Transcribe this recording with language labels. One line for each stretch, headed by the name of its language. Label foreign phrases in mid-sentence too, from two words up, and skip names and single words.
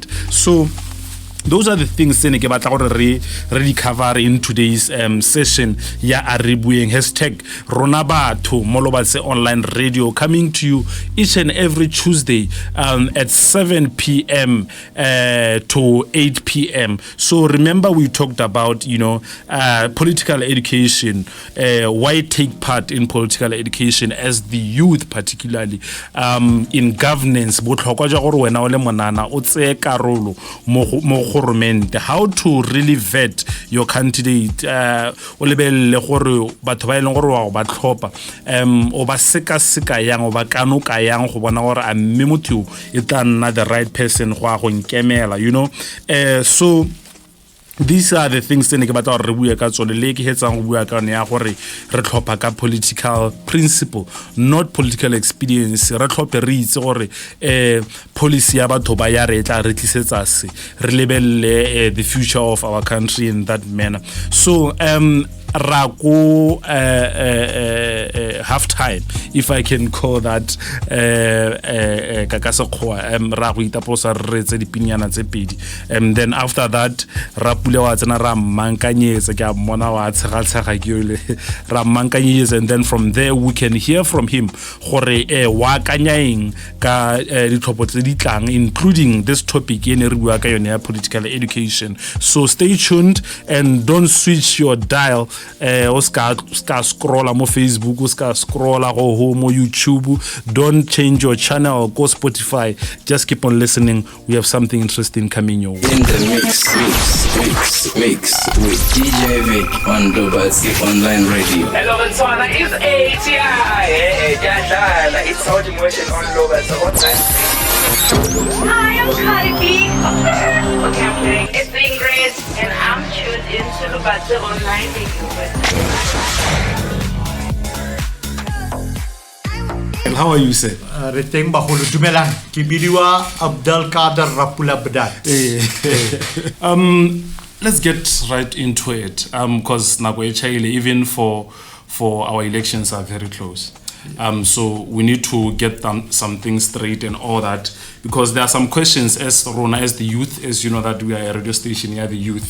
English: So those are the things
Tswana: ke batla gore re
English: cover in today's session ya Re Bueng #Rona Batho mo Lobatse online radio, coming to you each and every Tuesday at 7 p.m. to 8 p.m. So remember we talked about political education, why take part in political education as the youth, particularly in governance,
Tswana: botlhokwa jwa gore wena o le monana o tseye karolo mo
English: how to really vet your candidate,
Tswana: o lebelle gore batho ba ileng gore wa ba tlhopha o ba seka yang o ba kanoka yang go bona gore a mme motho e tla nna
English: the right person
Tswana: go a go nkemela,
English: so these are the things
Tswana: ke batla re bua ka tsone le ke hetsang go bua ka ne ya gore re tlhopha ka
English: political principle, not political experience.
Tswana: Re tlhophe re itse gore policy ya batho ba ya re tla re tlisetsa se re lebelle
English: the future of our country in that manner. So Rako half time, if I can call that,
Tswana: Rago itaposa re tse dipinyana tse pedi,
English: and then after that
Tswana: Rapule wa tsena ra mankanyetsa ke a mona wa tshega ke yole ra mankanyetsa,
English: and then from there we can hear from him
Tswana: gore wa kanyaeng ka ditlhopho tse di tlang,
English: including this topic
Tswana: ye ne re bua ka yone ya
English: political education. So stay tuned and don't switch your dial.
Tswana: O ska scrolla mo Facebook, o ska scrolla go mo YouTube.
English: Don't change your channel, go Spotify. Just keep on listening. We have something interesting coming your way. In the mix with DJ Vic on Lobatse online radio. Hello, Botswana is ATI. It's Hot Emotion on Lobatse online. Hi, I'm Cardi B. Okay, I'm kidding. It's Ingrid, and I'm tuned into Lobatse online radio. How are you, sir?
Tswana: Reteng bagolo dumelang. Ke bidiwa Abdul Kader Rapula Bedat.
English: Let's get right into it, because even for our elections are very close. So we need to get some things straight and all that, because there are some questions as Rona, as the youth, as you know that we are a radio station here, the youth.